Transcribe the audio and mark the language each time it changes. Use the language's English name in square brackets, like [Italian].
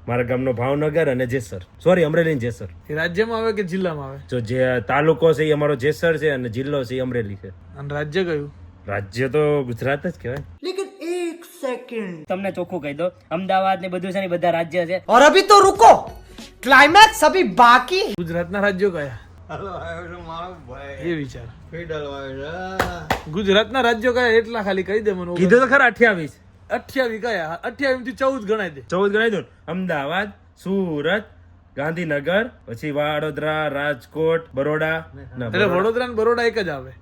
[Gujarati] મારા ગામનો ભાવનગર અને જેસર, સોરી અમરેલી ને જેસર. એ રાજ્યમાં આવે કે જિલ્લામાં આવે? જો જે તાલુકો છે એ અમારો જેસર છે અને જિલ્લો છે એ અમરેલી છે. અને રાજ્ય કયું? રાજ્ય તો ગુજરાત જ કહેવાય. [Hindi] लेकिन एक सेकंड. [Gujarati] તમને ચોખ્ખું કહી દો, અમદાવાદ ને બધું છે ને બધા રાજ્ય છે. [Hindi] और अभी तो रुको, क्लाइमैक्स अभी बाकी. [Gujarati] ગુજરાતના રાજ્યો કયા? એ વિચાર. ગુજરાતના રાજ્યો કયા એટલા ખાલી કહી દે મને. કીધું તો ખરા 28. 28 કયા? 28 થી 14 ગણાય દે. 14 ગણાઈ દો. અમદાવાદ, સુરત, ગાંધીનગર, પછી વડોદરા, રાજકોટ, બરોડા. એટલે વડોદરા ને બરોડા એક જ આવે.